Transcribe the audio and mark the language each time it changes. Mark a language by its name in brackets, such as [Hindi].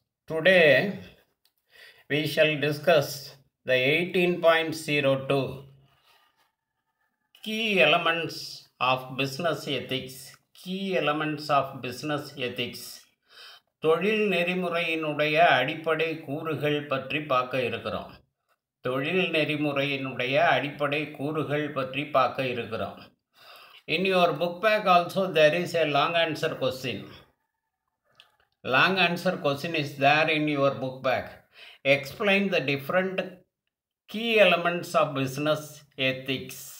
[English] Today we shall discuss the 18.02 key elements of business ethics. Key elements of business ethics. [Tamil] தொழில் நெறிமுறையினுடைய அடிப்படை கூறுகள் பற்றி பார்க்க இருக்கிறோம். தொழில் நெறிமுறையினுடைய அடிப்படை கூறுகள் பற்றி பார்க்க இருக்கிறோம். [English] In your book bag also there is a long answer question. Long answer question is there in your book bag. Explain the different key elements of business ethics.